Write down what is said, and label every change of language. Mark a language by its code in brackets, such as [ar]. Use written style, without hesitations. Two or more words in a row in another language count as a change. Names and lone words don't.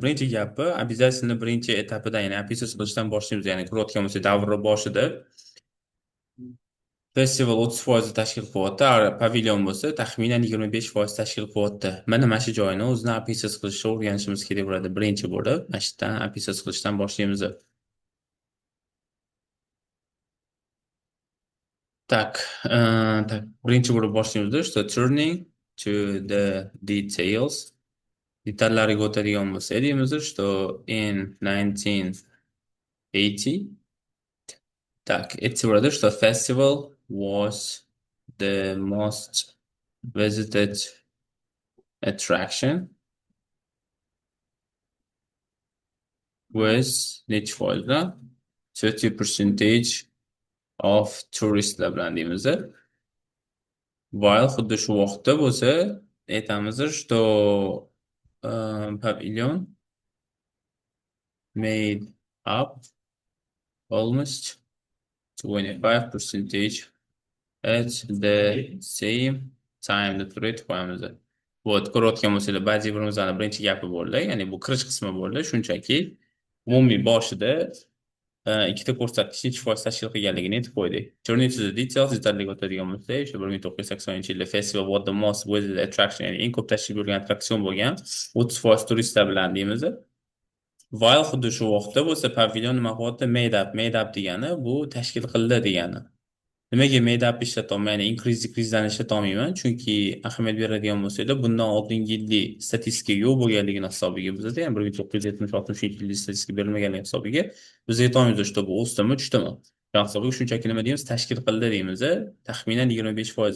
[uz] Birinchi gapi, обязательно birinchi etapida, ya'ni APsiz qilishdan boshlaymiz, ya'ni ko'rayotgan bo'lsak, davri boshida festival 30% tashkil qilyapti, pavilyon bo'lsa taxminan 25% tashkil qilyapti. Mana shu joyini o'zini APsiz qilishni o'rganishimiz kerak bo'ladi. Birinchi bo'lib, mana shu yerdan APsiz qilishdan boshlaymiz. Так, birinchi bo'lib boshlaymiz, что [en] turning to the details. [uz] Detallarga o'tadigan bo'lsa, deymiz, что in 1980, так, aytsa что [en] festival was the most visited attraction with [uz] necha foizda 30% of touristlar bilan deymiz. While xuddi shu vaqtda bo'lsa, aytamiz, что [en] pavilion made up almost 25% at the same time [uz] deb turib qo'yamiz. Bu ko'rayotgan bo'lsanglar, ba'zi birimizning birinchi gapi bo'ldi, ya'ni bu kirish qismi bo'ldi. Shunchaki umumiy boshida ikkita ko'rsatkich necha foiz tashkil qilganligini aytib qo'ydik. [en] Turning to the details, [uz] detallarga o'tadigan bo'lsak, o'sha 1980-yilda [en] festival was the most visited attraction, [uz] ya'ni eng ko'p tashkil bo'lgan attraksion bo'lgan 30% turistlar bilan deymiz. While xuddi shu vaqtda bo'lsa, pavilyon nima qilyapti? [en] Made up [uz] degani bu tashkil qildi degani. Nimaga [en] made up [uz] ishlatyapman, ya'ni decrease'dan ishlatolmayman? Chunki ahamiyat beradigan bo'lsanglar, bundan oldingi yillik statistika yo'q bo'lganligini hisobiga bizda, ya'ni 1970-60-yillik statistika berilmaganligi hisobiga biz aytamiz, что bu o'sdimi, tushdimi? Hisobiga shunchaki nima deymiz? Tashkil qildi deymiz, taxminan 25%.